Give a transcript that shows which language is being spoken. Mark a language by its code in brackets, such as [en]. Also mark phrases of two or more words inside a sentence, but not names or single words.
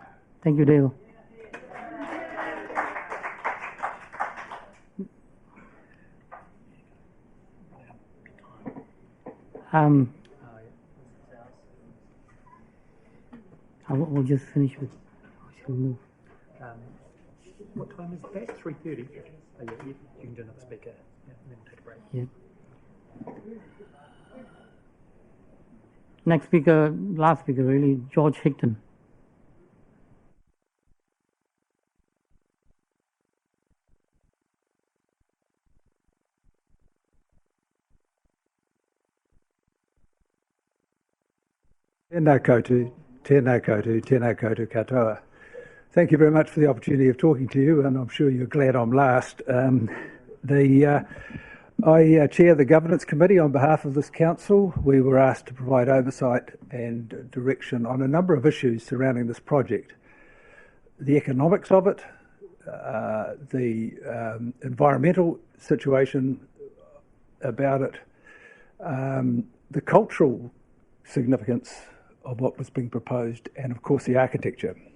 [en] Thank you, Dale. We'll just finish with. Shall we move? What time is that? 3:30. Oh, yeah, you can do another speaker. Yeah, and then take a break. Yeah. Next speaker, last speaker, really, George Hickton. [mi] Tēnā koutou, tēnā koutou, tēnā koutou katoa. [en] Thank you very much for the opportunity of talking to you, and I'm sure you're glad I'm last. I chair the Governance Committee on behalf of this council. We were asked to provide oversight and direction on a number of issues surrounding this project. The economics of it, the environmental situation about it, the cultural significance of what was being proposed, and of course the architecture.